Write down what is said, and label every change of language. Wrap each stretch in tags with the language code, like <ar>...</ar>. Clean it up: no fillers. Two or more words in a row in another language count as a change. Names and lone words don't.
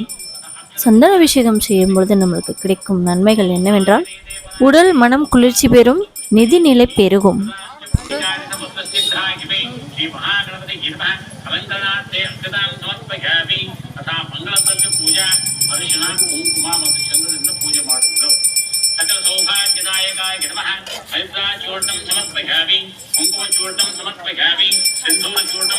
<ta>சந்தன அபிஷேகம் செய்யும் பொழுது நம்மளுக்கு கிடைக்கும் நன்மைகள் என்னவென்றால்: உடல் மனம் குளிர்ச்சி பெறும், நிதி நிலை பெருகும்.</ta> <sa>सकल सौभाग्यदायकाय नमः हरिद्राचूर्णं समर्पयामि कुङ्कुमचूर्णं समर्पयामि सिन्दूरचूर्णं</sa>